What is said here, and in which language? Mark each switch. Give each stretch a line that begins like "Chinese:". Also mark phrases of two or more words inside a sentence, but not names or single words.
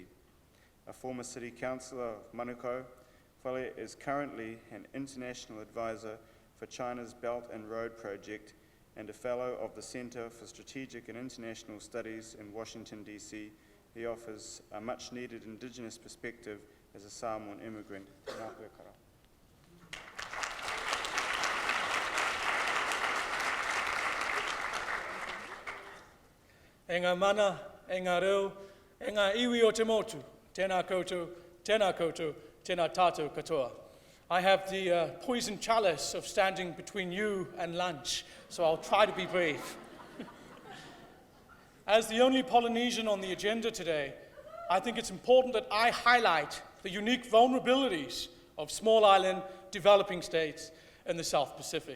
English: A former City Councillor of Manukau, Fale is currently an international advisor for China's Belt and Road Project and a fellow of the Centre for Strategic and International Studies in Washington, D.C. He offers a much-needed Indigenous perspective as a Samoan immigrant.
Māori: Tēnā koe kara. E ngā mana, e ngā reo, e ngā iwi o te motu, tēnā koutou, tēnā tātou katoa.
English: I have the poison chalice of standing between you and lunch, so I'll try to be brief. As the only Polynesian on the agenda today, I think it's important that I highlight the unique vulnerabilities of small island developing states in the South Pacific.